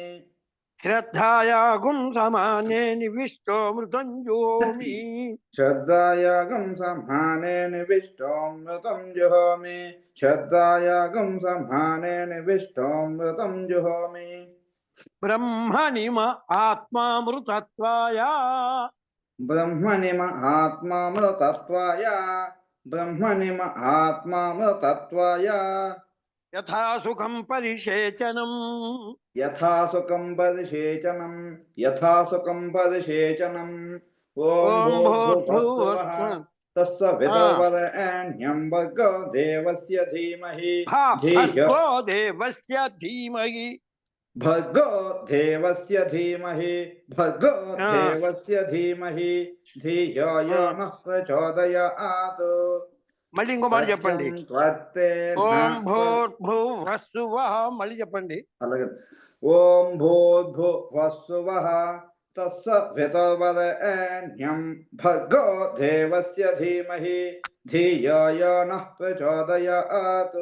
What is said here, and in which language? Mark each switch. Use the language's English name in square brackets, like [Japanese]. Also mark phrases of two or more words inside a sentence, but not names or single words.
[Sanskrit] శ్రద్ధాయాగుం సమానే నివిష్టో మృతం జుహోమి శ్రద్ధాయాగం సమానే నివిష్టో మృతం జుహోమి. శ్రద్ధాయాగం సమానే నివిష్టో మృతం జుహోమి. బ్రహ్మణిమ ఆత్మామృతత్వాయ ब्रह्मणि महात्मामृतत्वाय ब्रह्मणि महात्मामृतत्वाय यथा सुखं परिषेचनम् यथा सुखं परिषेचनं यथा सुखं परिषेचनम् ॐ ॐ भूर्भुवस्सुवः भूर्भुवस्सुवः तत्सवितुर्वरेण्यं भर्गो देवस्य धीमहि धियो भर्गो देवस्य धीमहि भर्गो देवस्य धीमहि भर्गो देवस्य धीमहि धियो यो नः प्रचोदयात् [Telugu] మళ్ళీ ఇంకో మాట చెప్పండి. [Sanskrit] సత్యం త్వర్తేన ఓం భూర్భువస్సువః [Telugu] మళ్ళీ చెప్పండి. [Sanskrit] అలాగే ఓం భూర్భువస్సువః తత్సవితుర్వరేణ్యం భర్గో దేవస్య ధీమహి ధియో యో నః ప్రచోదయాత్